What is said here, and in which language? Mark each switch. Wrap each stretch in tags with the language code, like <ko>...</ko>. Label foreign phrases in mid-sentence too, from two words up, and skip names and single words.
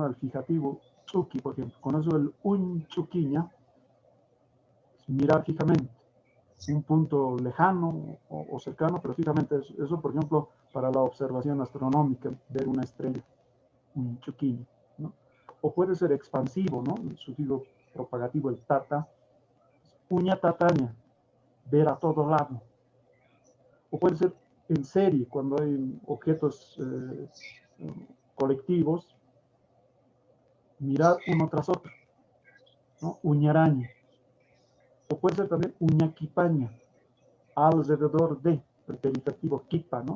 <es>El fijativo, chuki, por ejemplo. Con eso el unchuquiña, mirar fijamente, un punto lejano o cercano, pero fijamente. Eso, por ejemplo, para la observación astronómica, ver una estrella, un chuquiña, ¿no? O puede ser expansivo, ¿no? El sufijo propagativo, el tata,</es> <ay>uña tataña,</ay> <es>ver a todo lado. O puede ser en serie, cuando hay objetos colectivos, mirar uno tras otro, ¿no? Uñaraña. O puede ser también uñaquipaña, alrededor de, el periférico kipa, ¿no?</es>